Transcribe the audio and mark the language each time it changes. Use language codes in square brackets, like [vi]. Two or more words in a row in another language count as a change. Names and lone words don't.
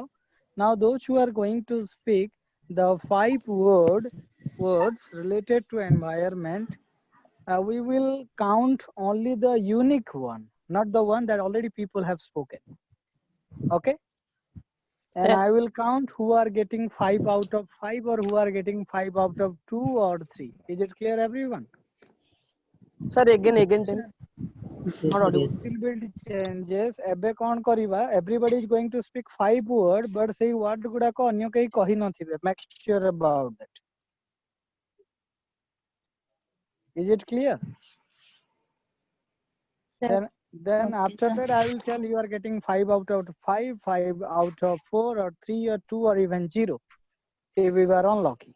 [en] Now, those who are going to speak the 5 words related to environment, we will count only the unique one, not the one that already people have spoken. Okay? And I will count who are getting 5 out of 5 or who are getting 5 out of 2 or 3. Is it clear, everyone? Sir, again tell. Yes, Not sir. audible. Yes. Little bit changes. [or] ଏବେ କ'ଣ କରିବା? [en] Everybody is going to speak 5 words, but ସେଇ word ଗୁଡାକ [or] ଅନ୍ୟ କେହି କହି ନଥିବେ. [en] Make sure about that. Is it clear? Sir. Then Okay, after sir. that, I will tell you are getting 5 out of 5, 5 out of 4, or 3, or 2, or even 0 if we were unlucky.